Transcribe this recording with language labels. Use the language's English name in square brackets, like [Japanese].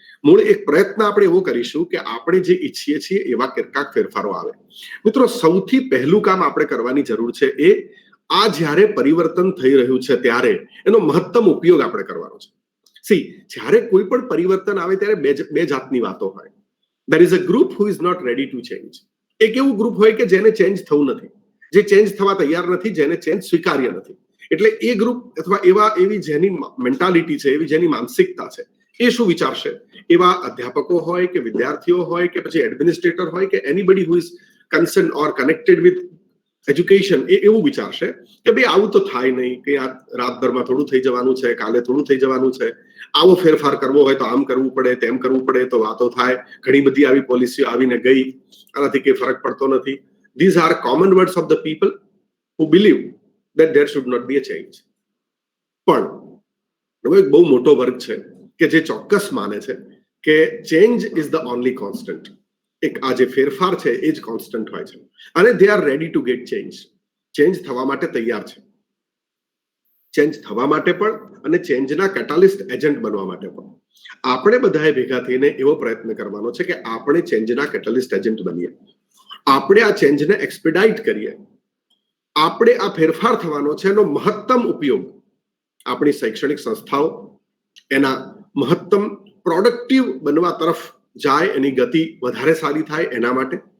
[Gujarati] મૂળ એક પ્રયત્ન આપણે એવો કરીશું કે આપણે જે ઈચ્છીએ છીએ એવા કેટલાક ફેરફારો આવે. મિત્રો, સૌથી પહેલું કામ આપણે કરવાની જરૂર છે એ આ જ્યારે પરિવર્તન થઈ રહ્યું છે ત્યારે એનો મહત્તમ ઉપયોગ આપણે કરવાનો છે. સી, જ્યારે કોઈ પણ પરિવર્તન આવે ત્યારે બે જાતની વાતો હોય. [English] there is a group who is not ready to change. [Gujarati] એક એવું ગ્રુપ હોય કે જેને ચેન્જ થવું નથી, જે ચેન્જ થવા તૈયાર નથી, જેને ચેન્જ સ્વીકાર્ય નથી. એટલે એ ગ્રુપ અથવા એવી જેની મેન્ટાલિટી છે, એવી જેની માનસિકતા છે, એ શું વિચારશે? એવા અધ્યાપકો હોય કે વિદ્યાર્થીઓ હોય કે પછી એડમિનિસ્ટ્રેટર હોય કે [English] anybody who is concern or connected with education, [Gujarati] એ એવું વિચારશે કે ભાઈ આવું તો થાય નહીં, કે આ રાતભરમાં થોડું થઈ જવાનું છે, કાલે થોડું થઈ જવાનું છે, આવો ફેરફાર કરવો હોય તો આમ કરવું પડે, તેમ કરવું પડે તો વાતો થાય, ઘણી બધી આવી પોલિસીઓ આવીને ગઈ, આનાથી કંઈ ફરક પડતો નથી. [English] These are common words of the people who believe that there should not be a change. [Gujarati] પણ એવો એક બહુ મોટો વર્ગ છે કે જે ચોક્કસ માને છે કે [English] Change is the only constant. [Gujarati] એક આ જે ફેરફાર છે એ જ કોન્સ્ટન્ટ હોય છે અને [English] They are ready to get change. [Gujarati] Change થવા માટે તૈયાર છે. ચેન્જ થવા માટે પણ અને ચેન્જના કેટાલિસ્ટ એજન્ટ બનવા માટે પણ આપણે બધાએ ભેગા થઈને એવો પ્રયત્ન કરવાનો છે કે આપણે ચેન્જના કેટાલિસ્ટ એજન્ટ બનીએ, આપણે આ ચેન્જને એક્સપેડાઇટ કરીએ, આપણે આ ફેરફાર થવાનો છે એનો મહત્તમ ઉપયોગ આપણી શૈક્ષણિક સંસ્થાઓ એના મહત્તમ પ્રોડક્ટિવ બનવા તરફ જાય, એની ગતિ વધારે સારી થાય એના માટે,